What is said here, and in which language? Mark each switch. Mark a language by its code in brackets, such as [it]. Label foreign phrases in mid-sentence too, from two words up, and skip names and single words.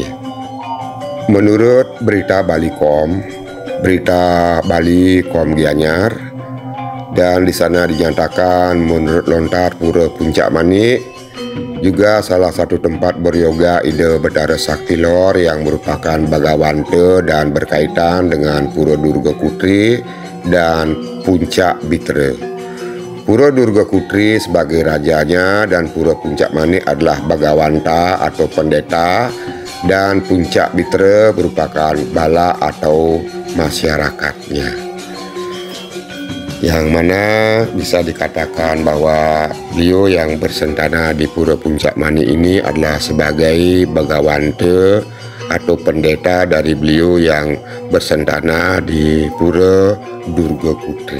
[id] Menurut berita Balikom, berita Bali Kom Gianyar, dan di sana dinyatakan menurut lontar Pura Puncak Manik juga salah satu tempat beryoga Ida Betara Sakti Lor yang merupakan Bagawante dan berkaitan dengan Pura Durga Kutri dan Puncak Bitra. Pura Durga Kutri sebagai rajanya dan Pura Puncak Manik adalah Bagawanta atau pendeta, dan Puncak Bitra merupakan bala atau masyarakatnya, yang mana bisa dikatakan bahwa beliau yang bersentana di Pura Puncak Manik ini adalah sebagai Bagawanta atau pendeta dari beliau yang bersentana di Pura Durga Kutri.